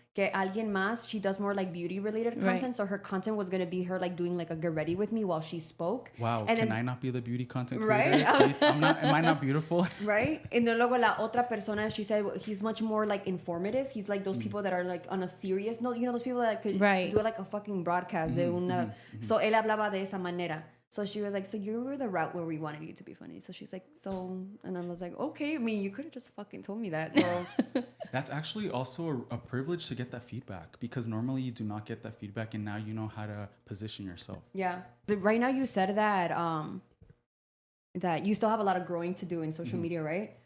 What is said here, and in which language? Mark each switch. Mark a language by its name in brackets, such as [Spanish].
[Spanish] Que alguien más, [English] she does more like beauty related content. So her content was going to be her like doing like a get ready with me while she spoke. Wow. And I not be the beauty content creator? Right? Am I not beautiful? Right. And then [Spanish] luego la otra persona, [English] she said he's much more like informative. He's like those people that are like on a serious note. You know, those people that could do like a fucking broadcast. [Spanish] So él hablaba de esa manera. [English] So she was like, so you were the route where we wanted you to be funny. So she's like, and I was like, okay. I mean, you could have just fucking told me that. So that's actually also a privilege to get that feedback, because normally you do not get that feedback, and now you know how to position yourself. Yeah. Right now you said that you still have a lot of growing to do in social media, right?